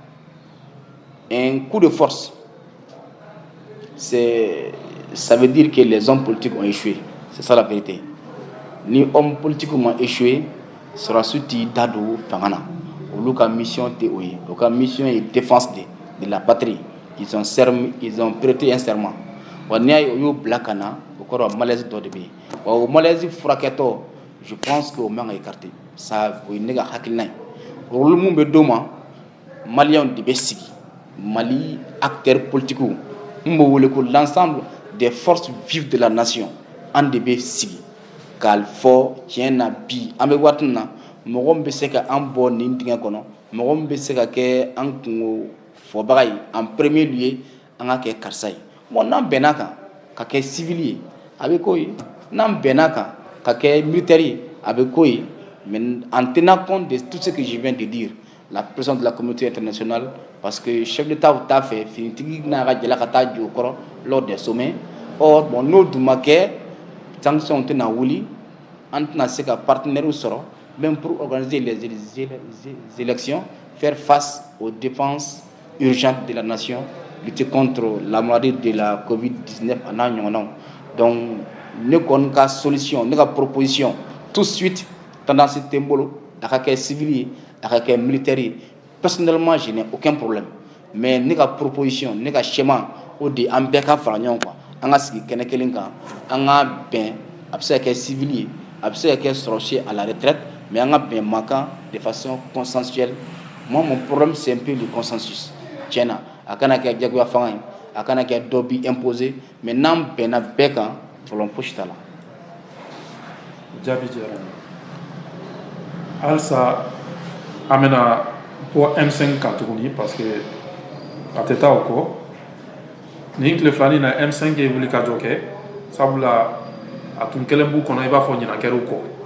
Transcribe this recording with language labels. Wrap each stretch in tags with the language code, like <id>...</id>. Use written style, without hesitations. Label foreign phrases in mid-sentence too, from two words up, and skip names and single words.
<fr>un coup de force ça veut dire que les hommes politiques ont échoué c'est ça la vérité ni hommes politiques ont échoué</fr> <bm>sɔrɔdasiw t'i da don fanga na olu ka mission tɛ o ye o ka mission ye</bm> <fr>défense de la patrie ils ont prêté un serment</fr> <bm>wa n'i y'a ye o y'o bila ka na o kɔrɔ malaise dɔ de bɛ yen wa o malaise furakɛtɔ</bm> <fr>je pense que</fr> <bm>o man ka</bm> <fr>écarter ça</fr> <bm>o ye ne ka hakilina ye rôle mun bɛ d'o ma maliyɛnw de bɛ sigi Mali</bm> <fr>acteurs politiques</fr> <bm>mun bɛ wele ko</bm> <fr>l'ensemble des forces vives de la nation</fr> <bm>an de bɛ sigi k'a fɔ tiɲɛ na bi an bɛ waati min na mɔgɔ min bɛ se ka an bɔ nin dingɛ kɔnɔ mɔgɔ min bɛ se ka kɛ an kungo fɔbaga ye</bm> <fr>en premier lieu</fr> <bm>an ka kɛ karisa ye bon n'an bɛnna kan ka kɛ civil ye a bɛ k'o ye n'an bɛnna kan ka kɛ militaire ye a bɛ k'o ye</bm> <fr>mais en tenant compte de tout ce que je viens de dire la pression de la communauté internationale parce que chef d'État</fr> <bm>t'a fait finitigi n'a ka jala ka taa jɔ o kɔrɔ lors</bm> <fr>des sommets or bon</fr> <bm>n'o dun ma kɛ sanction tɛna wuli an tɛna se ka partenaires sɔrɔ</bm> <fr>même pour organiser les élections faire face aux dépenses urgentes de la nation lutter contre la maladie de la Covid-19</fr> <bm>a n'a ɲɔgɔnnaw donc ne kɔni ka solution ne ka proposition</bm> <fr>tout de suite</fr> <bm>tendance tɛ n bolo a ka kɛ civil ye a ka kɛ militaire ye</bm> <fr>personnellement je n'ai aucun problème</fr> <bm>mais ne ka proposition ne ka schéma o de an bɛɛ ka fara ɲɔgɔn kan an ka sigi kɛnɛ kelen kan an ka bɛn a bɛ se ka kɛ civil ye a bɛ se ka kɛ sɔrɔdasi</bm> <fr>à la retraite</fr> <bm>mais an ka bɛn man kan</bm> <fr>de façon consensuelle moi mon problème c'est un peu le consensus</fr> <bm>tiɲɛna a kana kɛ jagoya fanga ye a kana kɛ dɔ bi imposer mais n'an bɛnna bɛɛ kan problème fosi t'a la. jaabi diyara n ye halisa an bɛna bɔ M5 kan tuguni</bm> <fr>parce que</fr> <bm>a tɛ taa o kɔ nin tile filanin na M5 ye wuli ka jɔ kɛ sabula a tun kɛlen b'u kɔnɔ i b'a fɔ ɲinan kɛr'u kɔ</bm>